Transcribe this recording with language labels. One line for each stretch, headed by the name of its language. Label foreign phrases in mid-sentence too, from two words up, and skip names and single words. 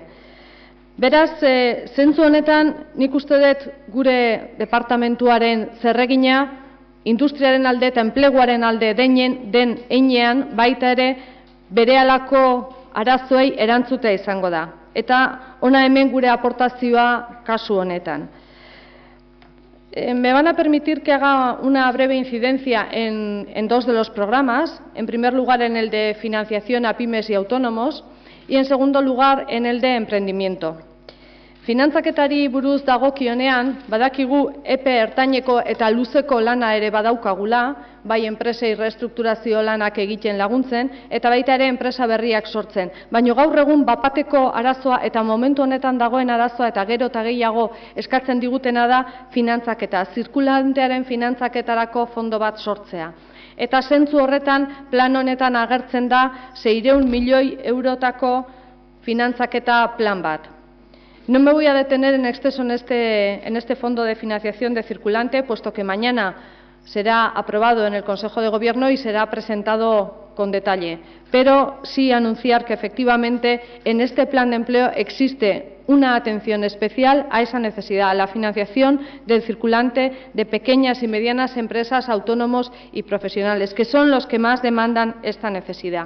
Basque: Beraz, zentzu honetan nik uste dut gure departamentuaren zerregina, industriaren alde eta enpleguaren alde den heinean, baita ere berehalako arazoei erantzutea izango da. Eta hona hemen gure aportazioa kasu honetan.
Spanish: Me van a permitir que haga una breve incidencia en dos de los programas. En primer lugar, en el de financiación a pymes y autónomos y, en segundo lugar, en el de emprendimiento.
Basque: Finantzaketari buruz dagokionean, badakigu epe ertaineko eta luzeko lana ere badaukagula, bai enpresei restrukturazio lanak egiten laguntzen, eta baita ere enpresa berriak sortzen. Baina gaur egun bapateko arazoa eta momentu honetan dagoen arazoa eta gero eta gehiago eskatzen digutena da finantzaketa, zirkulantearen finantzaketarako fondo bat sortzea. Eta zentzu horretan, plan honetan agertzen da 600 milioi eurotako finantzaketa plan bat.
Spanish: No me voy a detener en exceso en este fondo de financiación de circulante, puesto que mañana será aprobado en el Consejo de Gobierno y será presentado con detalle. Pero sí anunciar que efectivamente en este plan de empleo existe una atención especial a esa necesidad, a la financiación del circulante de pequeñas y medianas empresas, autónomos y profesionales, que son los que más demandan esta necesidad.